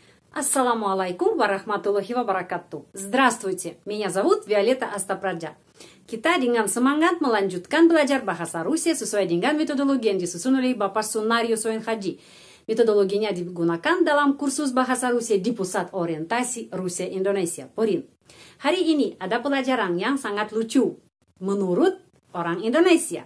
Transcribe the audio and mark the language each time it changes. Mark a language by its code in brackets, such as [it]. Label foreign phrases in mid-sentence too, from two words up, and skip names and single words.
[ar] السلام عليكم ورحمة الله وبركاته. [ru] Здравствуйте, меня зовут Violeta Astapradja. [id] Kita dengan semangat melanjutkan belajar bahasa Rusia sesuai dengan metodologi yang disusun oleh Bapak Sunario Soenhaji. Metodologinya digunakan dalam kursus bahasa Rusia di Pusat Orientasi Rusia Indonesia, PORIN. Hari ini ada pelajaran yang sangat lucu menurut orang Indonesia.